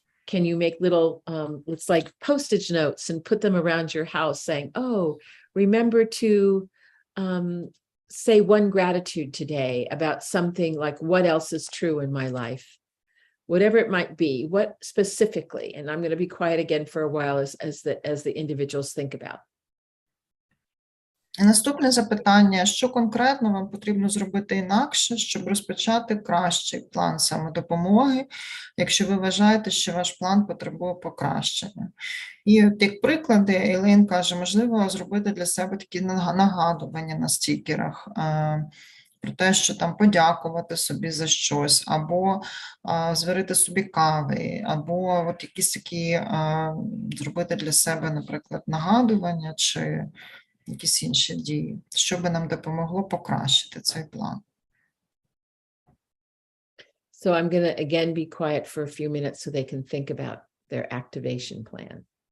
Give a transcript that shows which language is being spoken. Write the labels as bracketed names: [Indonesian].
[English] Can you make little, it's like postage notes and put them around your house saying, oh, remember to say one gratitude today about something, like what else is true in my life, whatever it might be, what specifically, and I'm going to be quiet again for a while as the individuals think about. [Ukrainian] І наступне запитання: що конкретно вам потрібно зробити інакше, щоб розпочати кращий план самодопомоги, якщо ви вважаєте, що ваш план потребує покращення? І от як приклади, Елейн каже, можливо, зробити для себе такі нагадування на стікерах про те, що там подякувати собі за щось, або зварити собі кави, або от якісь такі зробити для себе, наприклад, нагадування чи якісь інші дії, що би нам допомогло покращити цей план. [English] So I'm going to again be quiet for a few minutes so they can think about their activation plan.